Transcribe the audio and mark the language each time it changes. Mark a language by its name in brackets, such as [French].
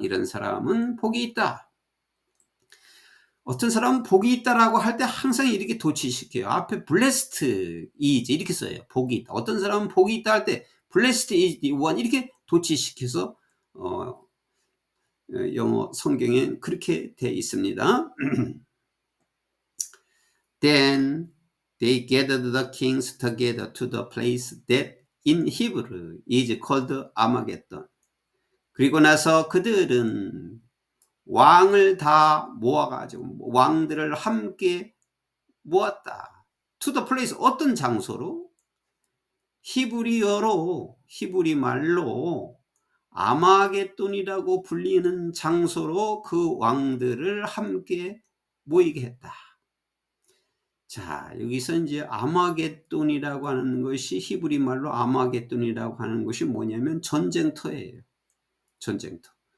[Korean] 이런 사람은 복이 있다. 어떤 사람은 복이 있다라고 할 때 항상 이렇게 도치시켜요. 앞에 [English] blessed is [Korean] 이렇게 써요. 복이 있다. 어떤 사람은 복이 있다 할 때 [English] blessed is the one [Korean] 이렇게 도치시켜서 영어 성경에 그렇게 되어 있습니다. [English] Then they gathered the kings together to the place that in Hebrew is called Armageddon. [Korean] 그리고 나서 그들은 왕을 다 모아가지고 왕들을 함께 모았다. [English] To the place, [Korean] 어떤 장소로? 히브리 말로 아마겟돈이라고 불리는 장소로 그 왕들을 함께 모이게 했다. 자, 여기서 이제 아마겟돈이라고 하는 것이, 히브리 말로 아마겟돈이라고 하는 것이 뭐냐면 전쟁터예요. 전쟁터.